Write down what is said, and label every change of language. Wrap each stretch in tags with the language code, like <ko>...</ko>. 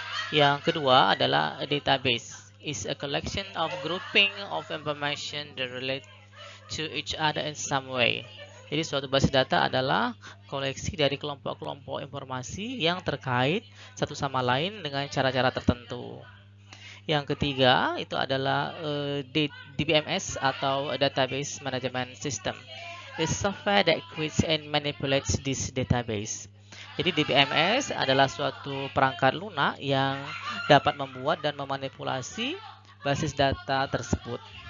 <id>Yang kedua adalah a database.</id> <en>Is a collection of grouping of information that relate to each other in some way.</en> <id>Jadi suatu basis data adalah koleksi dari kelompok-kelompok informasi yang terkait satu sama lain dengan cara-cara tertentu. Yang ketiga itu adalah DBMS atau Database Management System.</id> <en>It's software that creates and manipulates this database.</en> <id>Jadi DBMS adalah suatu perangkat lunak yang dapat membuat dan memanipulasi basis data tersebut.</id>